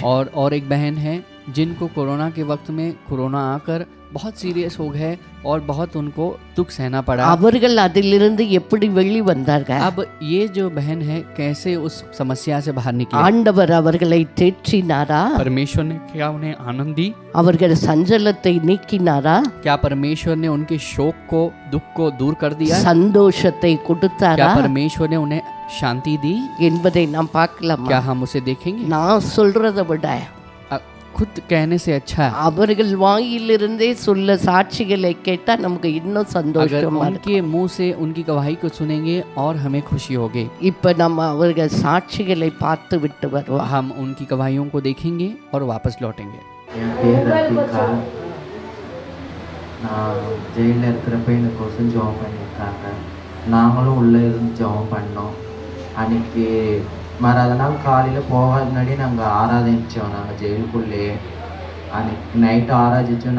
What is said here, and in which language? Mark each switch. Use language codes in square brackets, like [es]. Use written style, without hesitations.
[hi] और एक बहन है जिनको कोरोना के वक्त में कोरोना आकर बहुत सीरियस हो गए और बहुत उनको दुख सहना पड़ा। [ta] அவர்கள் அதிலிருந்து எப்படி வெளி வந்தார்கள்? [hi] अब ये जो बहन है कैसे उस समस्या से बाहर निकले? [ta] ஆண்டவர் அவர்களை தேற்றினாரா? [hi] परमेश्वर ने क्या उन्हें आनंद दी? [ta] அவர்கள் சஞ்சலத்தை நீக்கினாரா? [hi] क्या परमेश्वर ने उनके शोक को, दुख को दूर कर दिया? [ta] சந்தோஷத்தை கொடுத்தாரா [hi] क्या परमेश्वर ने उन्हें शांति दी? [ta] என்பதை நாம் பார்க்கலாமா? [hi] क्या हम उसे देखेंगे? [ta] நான் சொல்றதை விட [hi] खुद कहने से अच्छा है। [ta] அவர்கள் வாயிலிருந்தே சொல்ல சாட்சிகளை கேட்டா நமக்கு இன்னும் [hi] अगर [ta] சந்தோஷமா இருக்கும். [hi] उनके मुंह से उनकी गवाही को सुनेंगे और हमें खुशी होगी। [ta] இப்ப நம்ம அவர்கள் சாட்சிகளை பார்த்து விட்டு வருவோம். [hi] हम उनकी गवाहियों को देखेंगे और वापस लौटेंगे। [ta] என் பேர் ரஃபிகா. நான் ஜெயிலில் இருக்கிறப்ப எனக்கோசம் ஜெபம் பண்ணியிருக்காங்க. நாங்களும் உள்ளே இருந்து ஜெபம் பண்ணோம். அன்றைக்கி மறாத நாள் காலையில் போகாத முன்னாடி நாங்கள் ஆராதிச்சோம். நாங்கள் ஜெயிலுக்குள்ளேயே அன்றைக்கி நைட்டு ஆராதிச்சோம்.